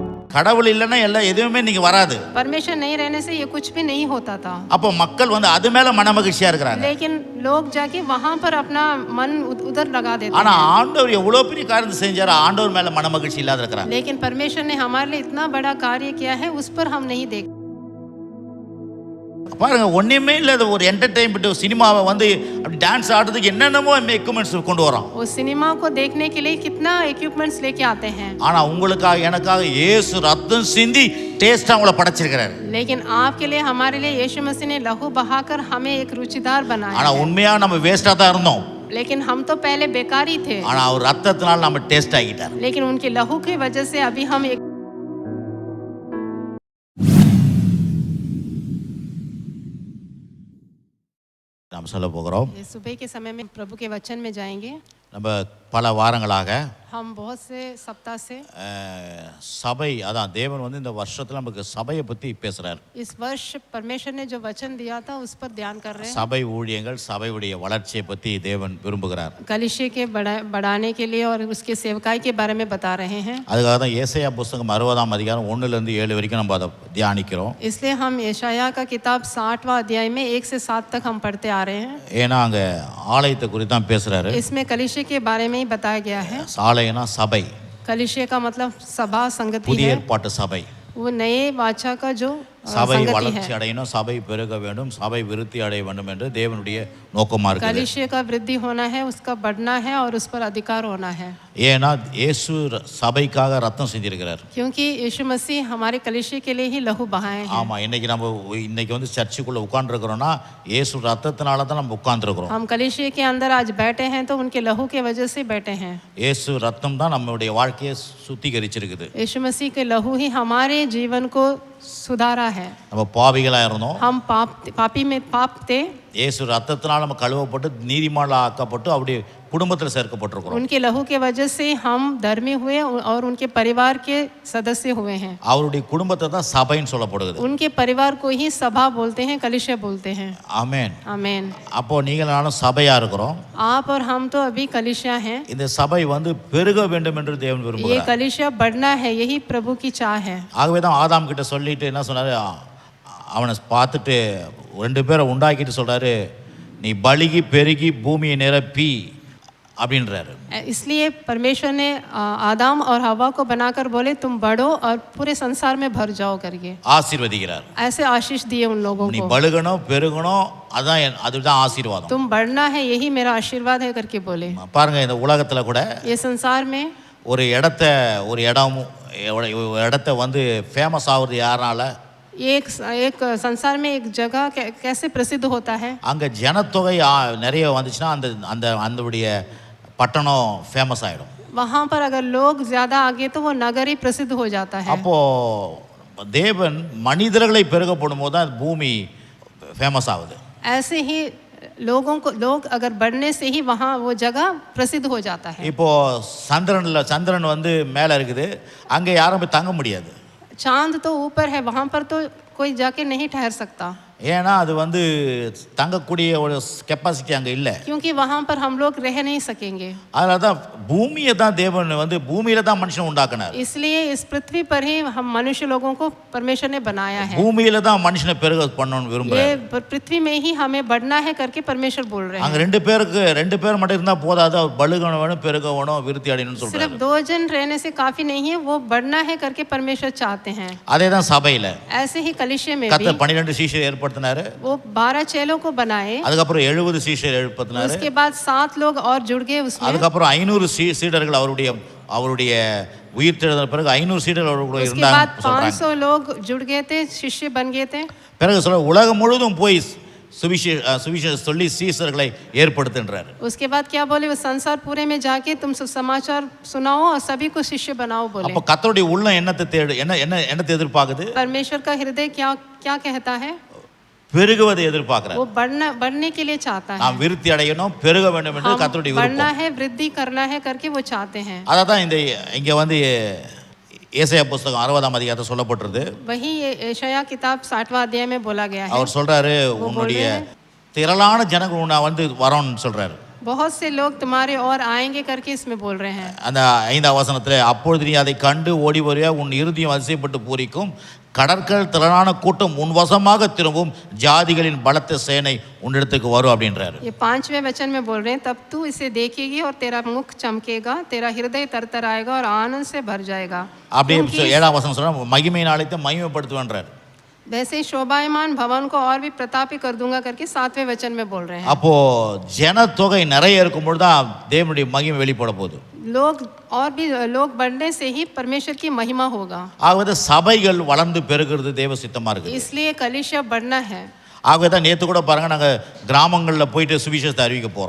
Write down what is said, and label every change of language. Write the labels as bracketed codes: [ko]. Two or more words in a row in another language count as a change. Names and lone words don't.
[ta] கடவுள் இல்லைன்னா எல்லாம் எதுவுமே நீங்க வராது. [hi] परमेश्वर नहीं रहने से ये कुछ भी नहीं होता था. [ta] அப்போ மக்கள் வந்து அது மேல மனமகிழ்ச்சியா இருக்கிறாங்க. [hi] लेकिन लोग जाके वहां पर अपना मन उधर लगा देते [ta] ஆனா [hi] हैं. [ta] ஆண்டவர் எவ்வளவு பெரிய காரியத்தை செஞ்சாரு, ஆண்டவர் மேல மனமகிழ்ச்சி இல்லாத இருக்கிறாங்க. [hi] लेकिन परमेश्वर ने हमारे लिए इतना बड़ा कार्य किया है, उस पर हम नहीं देख. [ta] பாருங்க, ஒண்ணுமே இல்லாத ஒரு என்டர்டெயின்மெண்ட் சினிமாவை வந்து அப்படி டான்ஸ் ஆடுறதுக்கு என்னென்னமோ எக்யூப்மெண்ட்ஸ் கொண்டு வரோம். [hi] वो सिनेमा को देखने के लिए कितना इक्विपमेंट्स लेके आते हैं. [ta] ஆனா உங்களுக்காக எனக்காக இயேசு ரத்தம் சிந்தி டேஸ்டா உங்களை படைச்சிருக்கிறாரு. [hi] लेकिन आपके लिए हमारे लिए यीशु मसीह ने लहू बहाकर हमें एक रुचिदार बनाया. [ta] ஆனா உண்மையா நம்ம வேஸ்டா தான் இருந்தோம். [hi] लेकिन हम तो पहले बेकारी थे. [ta] ஆனா அவர் ரத்தத்தினால நம்ம டேஸ்ட் ஆகிட்டார். [hi] लेकिन उनके लहू की वजह से अभी हम एक [ta] நாம் சொல்ல போகிறோம். [hi] सुबह के समय में प्रभु के वचन में जाएंगे. [ta] நம்ம பல வாரங்களாக [hi] हम बहुत से सप्ताह से [ta] சபை, அதான் தேவன் வந்து இந்த வருஷத்துல நமக்கு சபையை பத்தி பேசுறாரு. [hi] इस वर्ष परमेश्वर ने जो वचन दिया था उस पर ध्यान कर रहे हैं. [ta] சபை ஊழியங்கள், சபையுடைய வளர்ச்சியை பத்தி தேவன் விரும்புகிறார். [hi] कलीसिया के बढ़ाने के लिए और उसके सेवकाई के बारे में बता रहे हैं. [ta] அதுக்காக தான் ஏசாயா புத்தகம் 60ஆம் அதிகாரம் 1 லிருந்து 7 வரைக்கும் நம்ம அதை தியானிக்கிறோம். [hi] इसलिए हम यशाया का किताब 60वां अध्याय में 1 से 7 तक हम पढ़ते आ रहे हैं. [ta] ஏன்னா அங்க ஆலயத்தை குறித்து தான் பேசுறாரு. [hi] इसमें कलीसिया के बारे में ही बताया गया है. [ta] ஆலயம்னா சபை. [hi] कलीसिया का मतलब सभा संगति [ta] புதிய [hi] है. [ta] ஏற்பாட்டு சபை. [hi] वो नए वाचा का जो [ta] சபை [hi] संगति [ta] வளர்ச்சி [hi] है. [ta] அடையணும், சபை பெருக வேண்டும், சபை விருத்தி அடைய வேண்டும் என்று தேவனுடைய நோக்கமா இருக்குது. [hi] कलीसिया का वृद्धि होना है, उसका बढ़ना है और उस पर अधिकार होना है. [ta] ஏன்னா இயேசு சபைக்காக ரத்தம் செஞ்சிருக்கிறார். [hi] क्योंकि यीशु मसीह हमारे कलीसिया के लिए ही लहू बहाए हैं. [ta] ஆமா, இன்னைக்கு வந்து சர்ச்சுக்குள்ள உட்கார்ந்துருக்கிறோம்னா இயேசு ரத்தத்தினால தான் நம்ம உட்கார்ந்துருக்கிறோம். [hi] हम कलीसिया के अंदर आज बैठे हैं तो उनके लहू के वजह से बैठे हैं. [ta] இயேசு ரத்தம் தான் நம்மளுடைய வாழ்க்கையை சுத்திகரிச்சிருக்குது. [hi] यीशु मसीह के लहू ही हमारे जीवन को सुधारा है. [ta] நம்ம பாவிகளா இருந்தோம். [hi] हम पापी में पाप थे. [ta] இயேசு ரத்தத்தினால நம்ம கழுவப்பட்டு நீதிமான்களா ஆக்கப்பட்டு அப்படியே குடும்பத்தில் சேர்க்கப்பட்டிருக்கிறோம். [hi] उनके लहू के वजह से हम धर्मी हुए और उनके परिवार के सदस्य हुए हैं. [ta] அவருடைய குடும்பத்தை தான் சபைன்னு சொல்லப்படுது. [hi] उनके परिवार को ही सभा बोलते हैं, कलीसिया बोलते हैं. [ta] ஆமென். [hi] आमीन. [ta] அப்போ நீங்கள் நானும் சபையா இருக்கிறோம். [hi] आप और हम तो अभी कलीसिया हैं. [ta] இந்த சபை வந்து பெருக வேண்டும் என்று தேவன் [hi] ये [ta] விரும்புகிறார். [hi] कलीसिया बढ़ना है, यही प्रभु की चाह है. [ta] ஆகவே தான் ஆதாம் கிட்ட சொல்லிட்டு என்ன சொன்னாரு, அவனை பார்த்துட்டு 2 பேரை உண்டாக்கிட்டு சொல்றாரு, நீ பலுகி பெருகி பூமியை நிரப்பி அப்படின்றாரு. [hi] इसलिए परमेश्वर ने आदम और हवा को बनाकर बोले तुम बढ़ो और पूरे संसार में भर जाओ करके [ta] ஆசீர்வதிக்கிறார். [hi] ऐसे आशीष दिए उन लोगों [ta] நீ [hi] को. [ta] பலுகணும் பெருகணும், அதுதான் ஆசீர்வாதம். [hi] तुम बढ़ना है, यही मेरा आशीर्वाद है करके बोले. [ta] பாருங்க, இந்த உலகத்துல கூட [hi] ये संसार में [ta] ஒரு இடத்த வந்து ஃபேமஸ் ஆகுறது யாரால? [hi] एक संसार में एक जगह कैसे प्रसिद्ध होता है. [ta] அங்க ஜனத்தொகை நிறைய வந்துச்சுன்னா அந்த பட்டணம் ஃபேமஸ் ஆயிடும். [hi] वहां पर अगर लोग ज्यादा आगे तो वो नगर ही प्रसिद्ध हो जाता है. [ta] அப்போ தேவன் மனிதர்களை பெருக போடும்போது தான் பூமி ஃபேமஸ் ஆகுது. [hi] ऐसे ही लोग अगर बढ़ने से ही वहाँ वो जगह प्रसिद्ध हो जाता है. [ta] இப்போ சந்திரன் வந்து மேல இருக்குது, அங்க யாரும் போய் தங்க முடியாது. [hi] चांद तो ऊपर है, वहाँ पर तो कोई जाके नहीं ठहर सकता. [ta] ஏன்னா அது வந்து தங்கக்கூடிய ஒரு கெப்பாசிட்டி அங்கே இல்லை. [hi] क्योंकि वहाँ पर हम लोग रह नहीं सकेंगे. [ta] அதனால தான் பூமியை தான் தேவன் வந்து பூமியில தான் மனுஷன் உண்டாக்குனார். [hi] इसलिए इस पृथ्वी पर ही हम मनुष्य लोगों को परमेश्वर ने बनाया है. [ta] பூமியில தான் மனுஷனை பெருக பண்ணணும்னு விரும்புறார். [hi] ये पृथ्वी में ही हमें बढ़ना है करके परमेश्वर बोल रहे हैं. [ta] அங்க 2 பேர் மட்டும் இருந்தா போதாது, அவர் பலுகணும் பெருகணும் விருத்தி அடையணும்னு சொல்றாரு. [hi] सिर्फ 2 जन रहने से काफी नहीं है, वो बढ़ना है करके परमेश्वर चाहते हैं. [ta] அதே தான் சபையில. [hi] ऐसे ही कलीसिया में भी [ta] கர்த்தர் 12 சீஷரை ஏற்படுத்தினாரு. [hi] वो 12 चेलों को बनाए. [ta] அதுக்கப்புறம் 70 சீஷரை ஏற்படுத்தினாரு. [hi] उसके बाद 7 लोग और जुड़ गए उसमें. [ta] அதுக்கப்புறம் 500 சீடர்கள் அவருடைய உயிர்த்தெழுந்த பிறகு 500 சீடர்கள் அவரோட இருந்தாங்க. [hi] उसके बाद 500 लोग जुड़ गए थे, शिष्य बन गए थे. [ta] பிறகு சொல்ற உலகம் முழுவதும் போய் सुविशेष சொல்லி சீஷர்களை ஏற்படுத்துன்றார். [hi] उसके बाद क्या बोले, वो संसार पूरे में जाके तुम समाचार सुनाओ और सभी को शिष्य बनाओ बोले. [ta] அப்ப கர்த்தருடைய உள்ளம் என்னத்தை எதிர்பார்க்குது? [hi] परमेश्वर का हृदय क्या कहता है? [ta] பெருகுவதை எதிர்பார்க்கிறார். [hi] वो बढ़ने के लिए चाहता है. [ta] நாம் விருத்தி அடையணும், பெருக வேண்டும் என்று கர்த்தருடைய விருப்பம். [hi] बढ़ना है, वृद्धि करना है करके वो चाहते हैं. [ta] அதான் இங்க வந்து ஏசாயா புத்தகம் 60ஆம் அதிகாரத்துல சொல்லப்பட்டிருக்கு. [hi] वही यशाया किताब 60वां अध्याय में बोला गया है. [ta] அவர் சொல்றாரு, உன்னுடைய திரளான ஜனங்கள் உன்னை வந்து வரணும்னு சொல்றாரு. [hi] बहुत से लोग तुम्हारे और आएंगे करके इसमें बोल रहे हैं। [ta] அந்த 5ஆம் வசனத்தில் அப்பொழுது நீ அதை கண்டு ஓடி வருவாய், உன் இருதயம் அதிசயப்பட்டு பூரிக்கும், கடற்கரை திரளான கூட்டம் உன் வசமாக திரும்பும், ஜாதிகளின் பலத்த சேனை உன்னிடத்துக்கு வரும் அப்படின்றாரு. [hi] ये 5वें वचन में बोल रहे हैं, तब तू इसे देखेगी और तेरा मुख चमकेगा, तेरा हृदय तरतराएगा और आनंद से भर जाएगा। [ta] அப்படியே 7ஆம் வசனம் சொல்ற மகிமையின் ஆலயத்தை மகிமைப்படுத்துவேன்றார். [hi] वैसे ही शोभायमान भवन को और भी प्रतापी कर दूंगा करके 7वें वचन में बोल रहे हैं। [ta] அப்போ ஜனத்தொகை நிறைய இருக்கும்போது தான் தேவனுடைய மகிமை வெளிப்பட போகுது. [hi] लोग और भी लोग बढ़ने से ही परमेश्वर की महिमा होगा। [ta] ஆகவே சபைகள் வளர்ந்து பெருகிறது தேவ சித்தமா இருக்குது. [hi] इसलिए कलीसिया बढ़ना है। [ta] ஆகவே தான் நேற்று கூட பாருங்க, நாங்கள் கிராமங்களில் போயிட்டு சுவிசேஷத்தை அறிவிக்க போகிறோம்.